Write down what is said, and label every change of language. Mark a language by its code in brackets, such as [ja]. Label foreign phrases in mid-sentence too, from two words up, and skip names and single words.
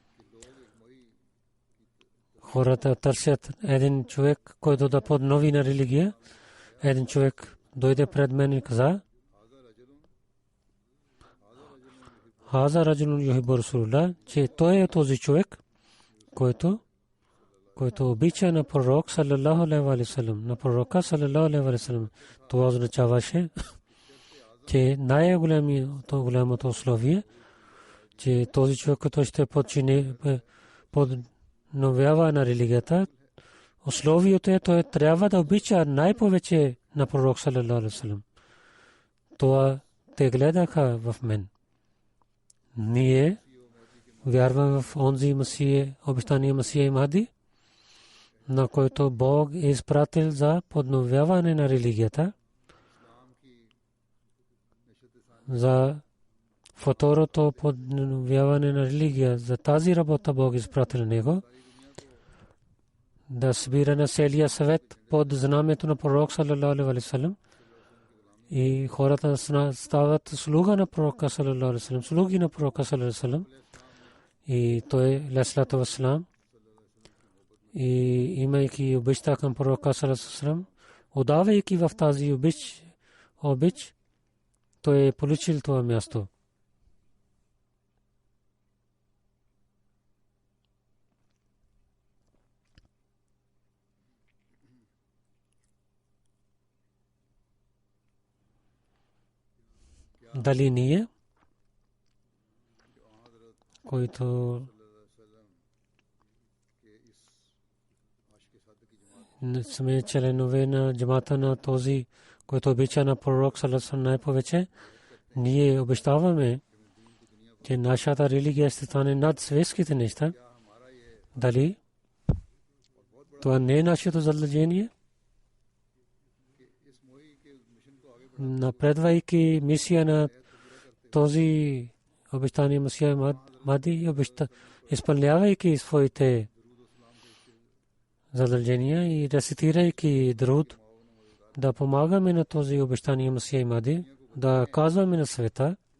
[bg] Хората търсят един човек, който да поднови на религия. Един човек дойде пред мен и каза, [ar] هذا رجل يحب رسول الله, [bg] че той е този човек, който обича на пророк [ar] صلى الله عليه وسلم, [bg] на пророка [ar] صلى الله عليه وسلم. [bg] Това означаваше, че най-голямото условие, че този човек, който ще подновява на религията, условието е, той трябва да обича най-повече на пророк [ar] صلى الله عليه وسلم. [bg] Това те гледаха в мен. Ние вярваме в онзи Масия, обещания Масия и Махди, на който Бог е изпратил за подновяване на религията, за второто подновяване на религия. За тази работа Бог изпратил него, да събира на целия съвет под знамето на пророк [ar] صلى الله عليه وسلم, [bg] и хората стават слуга на пророка [ar] صلى الله عليه وسلم, [bg] слуги на пророка [ar] صلى الله عليه وسلم, [bg] и той [ar] عليه وسلم, [bg] и имайки обичта към пророка [ar] صلى الله عليه وسلم, [bg] отдавайки в тази обич, той е получил това място. Дали ние, който сме членове на джамата на този, който обича на пророк [ar] صلى الله عليه وسلم [bg] най-повече, ние обещаваме, че нашата религия ще стане над светските неща. Дали това не е нашето задължение? Напредвайки мисия на този обещания Масия Махди, изпълнявайки своите задължения и рецитирайки друд, да помагаме на този обещания Масия Махди, да казваме на света,